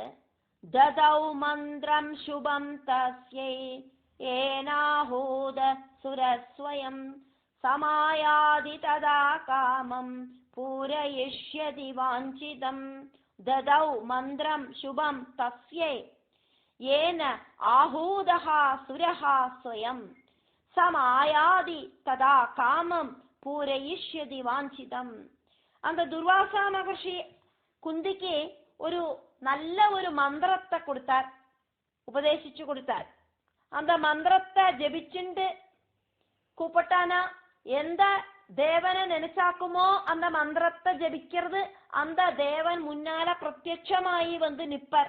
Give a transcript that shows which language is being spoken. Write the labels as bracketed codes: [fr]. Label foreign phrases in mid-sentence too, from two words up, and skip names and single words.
[sa] ദദൗ മന്ത്രം ശുഭം തസ്യൈ ഏനാഹൂത സുരസ്വയം സമായാതി തദാ കാമം പൂരയിഷ്യതി വാഞ്ചിതം. ദദൗ മന്ത്രം ശുഭം തസ്യൈ യേന ആഹൂതഃ സുരഃ സ്വയം സമായാതി തദാ കാമം പൂരയിഷ്യതി വാഞ്ചിതം. [ta] அந்த துர்வாசா மகர்ஷி குந்திக்கு ஒரு நல்ல ஒரு மந்திரத்தை கொடுத்தார், உபதேசிச்சு கொடுத்தார். அந்த மந்திரத்தை ஜெபிச்சுண்டு கூப்பிட்டானா எந்த தேவனை நினைச்சாக்குமோ அந்த மந்திரத்தை ஜெபிக்கிறது அந்த தேவன் முன்னால பிரத்யட்சமாயி வந்து நிப்பர்.